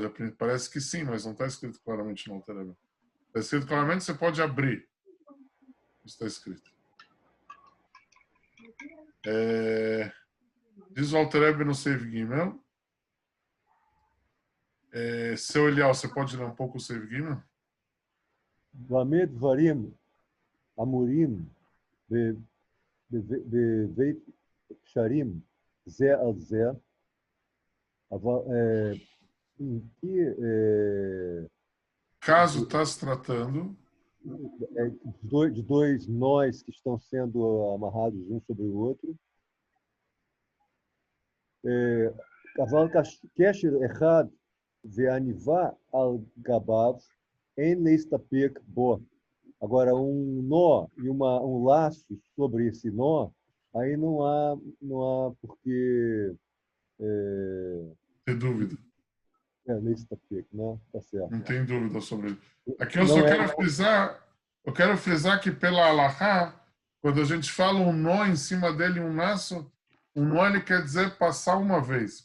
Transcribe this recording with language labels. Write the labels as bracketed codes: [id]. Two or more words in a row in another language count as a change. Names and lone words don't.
[pt] Parece que sim, mas não está escrito claramente no Alter Rebbe. Está escrito claramente que você pode abrir. Isso está escrito. Diz o Alter Rebbe no [he] סעיף גימל. [pt] Seu Elial, você pode ler um pouco o [he] סעיף גימל? במה דברים אמורים בבית קשרים זה על זה, אבל [pt] em que Caso está se tratando de dois nós que estão sendo amarrados um sobre o outro, [he] אבל קשר אחד ועניבה על גביו אין להסתפק בו. [pt] Agora, um nó e um laço sobre esse nó, aí não há porque ter dúvida. להסתפק, né? Tá certo. Não tem dúvida sobre isso. Aqui eu só quero frisar que pela Halahá, quando a gente fala um nó em cima dele, um laço, um nó ele quer dizer passar uma vez.